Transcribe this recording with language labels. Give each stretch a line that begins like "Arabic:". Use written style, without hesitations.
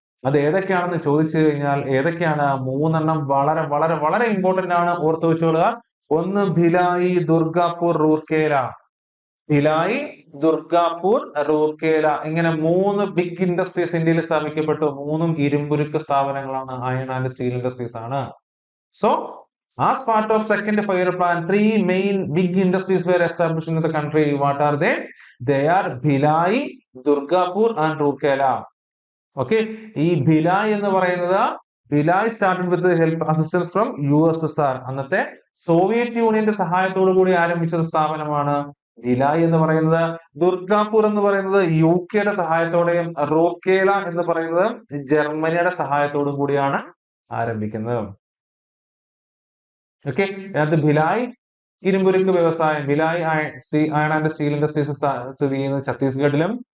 Malayalam: അത് ഏതൊക്കെയാണെന്ന് ചോദിച്ചു കഴിഞ്ഞാൽ ഏതൊക്കെയാണ്? 3 എണ്ണം വളരെ വളരെ വളരെ ഇമ്പോർട്ടന്റ് ആണ്, ഓർത്തു വെച്ചോളുക. ഒന്ന് ഭിലായി, ദുർഗാപൂർ, റൂർക്കേല. ഭിലായി, ദുർഗാപൂർ, റൂർക്കേല, ഇങ്ങനെ 3 ബിഗ് ഇൻഡസ്ട്രീസ് ഇന്ത്യയിൽ സ്ഥാപിക്കപ്പെട്ടു. 3ഉം ഇരുമ്പുരുക്ക് സ്ഥാപനങ്ങളാണ്,
English: iron and steel industries
Malayalam: ആണ്.
English: So as part of second 5-year plan, 3 main big industries were established in the country. What are they? They are Bhilai, Durgapur and Rourkela. Okay,
Malayalam: ഈ ഭിലായ് എന്ന് പറയുന്നത്,
English: Bhilai started with the help assistance from USSR.
Malayalam: അന്നത്തെ Soviet യൂണിയന്റെ സഹായത്തോടു കൂടി ആരംഭിച്ച സ്ഥാപനമാണ് ഭിലായ് എന്ന് പറയുന്നത്. ദുർഗാപൂർ എന്ന് പറയുന്നത് UK-യുടെ സഹായത്തോടെയും, റൂർക്കേല എന്ന് പറയുന്നത് ജർമ്മനിയുടെ സഹായത്തോടും കൂടിയാണ് ആരംഭിക്കുന്നത്. ഓക്കെ, അതിനകത്ത് ഭിലായ് ഇരുമ്പുരുക്ക് വ്യവസായം,
English: Bhilai iron and steel industries
Malayalam: സ്ഥിതി ചെയ്യുന്നത് ഛത്തീസ്ഗഡിലും,